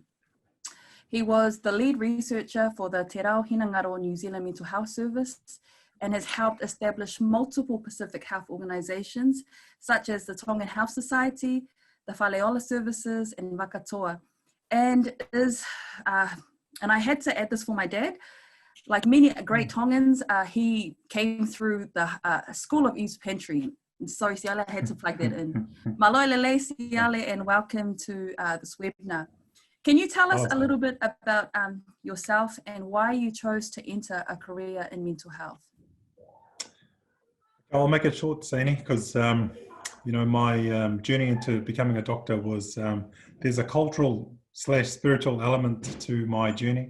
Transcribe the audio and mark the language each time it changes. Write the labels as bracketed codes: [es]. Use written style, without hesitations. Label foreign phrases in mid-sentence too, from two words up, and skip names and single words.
[en] He was the lead researcher for the Te Rao Hinangaro New Zealand Mental Health Service and has helped establish multiple Pacific health organisations such as the Tongan Health Society, the Whaleola Services, and Wakatoa. And I had to add this for my dad. Like many great Tongans, he came through the School of East Pantry. Sorry, Siale, I had to plug that in. [to] Maloi lele, Siale, [en] and welcome to this webinar. Can you tell us a little bit about yourself and why you chose to enter a career in mental health? I'll make it short, Saini, because you know, my journey into becoming a doctor was there's a cultural / spiritual element to my journey.